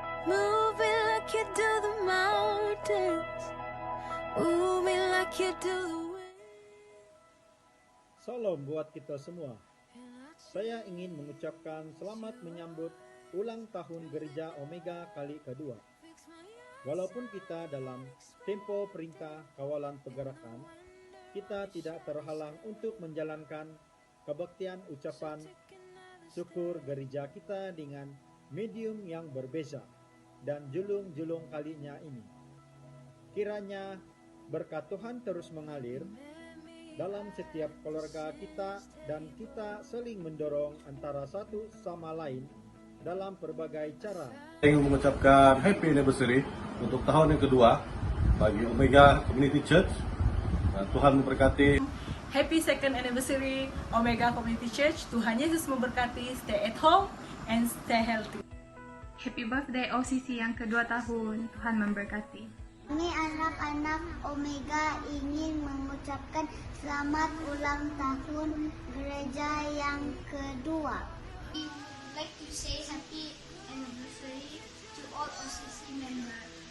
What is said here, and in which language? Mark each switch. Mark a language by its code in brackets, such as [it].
[en] Move me like you do the mountains. Move me like you do the wind. [ms] Salam buat kita semua. Saya ingin mengucapkan selamat menyambut ulang tahun Gereja Omega kali kedua. Walaupun kita dalam tempo perintah kawalan pergerakan, kita tidak terhalang untuk menjalankan kebaktian ucapan syukur gereja kita dengan medium yang berbeza dan julung-julung kalinya ini. Kiranya berkat Tuhan terus mengalir dalam setiap keluarga kita dan kita saling mendorong antara satu sama lain dalam berbagai cara. Saya ingin mengucapkan [en] happy anniversary [ms] untuk tahun yang kedua bagi Omega Community Church. Tuhan memberkati. [en] Happy second anniversary Omega Community Church. [ms] Tuhan Yesus memberkati. [en] Stay at home and stay healthy. Happy birthday [ms] OCC yang kedua tahun. Tuhan memberkati. Kami anak-anak Omega ingin mengucapkan selamat ulang tahun gereja yang kedua. [en] We would like to say happy anniversary to all OCC members.